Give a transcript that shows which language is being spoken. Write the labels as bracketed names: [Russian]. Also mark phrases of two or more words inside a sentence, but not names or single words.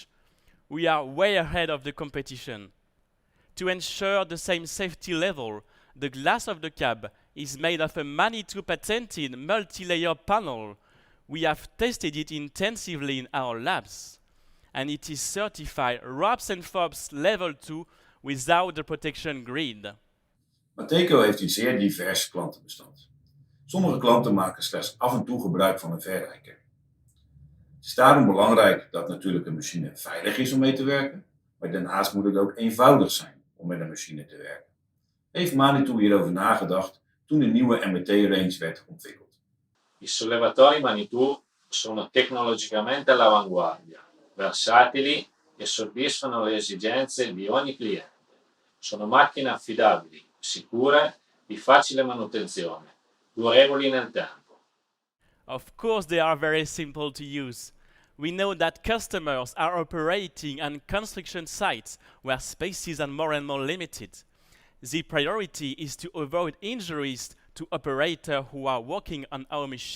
[English] We are way ahead of the competition. To ensure the same safety level, the glass of the cab is made of a Manitou patented multi-layer panel. We have tested it intensively in our labs, and it is certified ROPS and FOPS Level 2 without the protection grid. [Dutch] Mateco heeft een zeer divers klantenbestand. Sommige klanten maken slechts af en toe gebruik van een verrijker. Het is daarom belangrijk dat natuurlijk een machine veilig is om mee te werken, maar daarnaast moet het ook eenvoudig zijn om met een machine te werken. Heeft Manitou hierover nagedacht toen de nieuwe MRT-range werd ontwikkeld? [Italian] I sollevatori Manitou sono tecnologicamente all'avanguardia, versatili e soddisfano le esigenze di ogni cliente. Sono macchine affidabili, sicure, di facile manutenzione, durevoli nel tempo. [English] Of course, they are very simple to use. We know that customers are operating on construction sites where spaces are more and more limited. The priority is to avoid injuries to operators who are working on our machines.